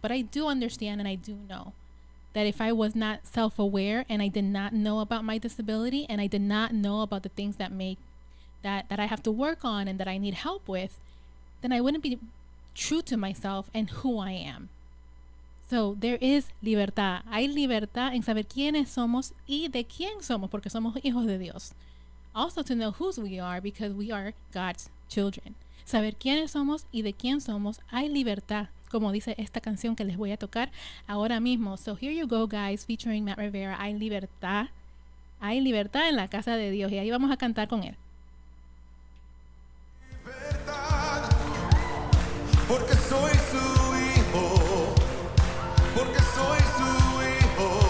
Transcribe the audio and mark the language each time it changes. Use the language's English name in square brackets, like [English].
[English] But I do understand, and I do know that if I was not self-aware and I did not know about my disability, and I did not know about the things that I have to work on and that I need help with, then I wouldn't be true to myself and who I am. So there is libertad. [Spanish] Hay libertad en saber quiénes somos y de quién somos, porque somos hijos de Dios. [English] Also to know whose we are, because we are God's children. [Spanish] Saber quiénes somos y de quién somos, hay libertad, como dice esta canción que les voy a tocar ahora mismo. [English] So here you go, guys, featuring Matt Rivera. [Spanish] Hay libertad en la casa de Dios, y ahí vamos a cantar con él. Libertad, porque soy su hijo, porque soy su hijo.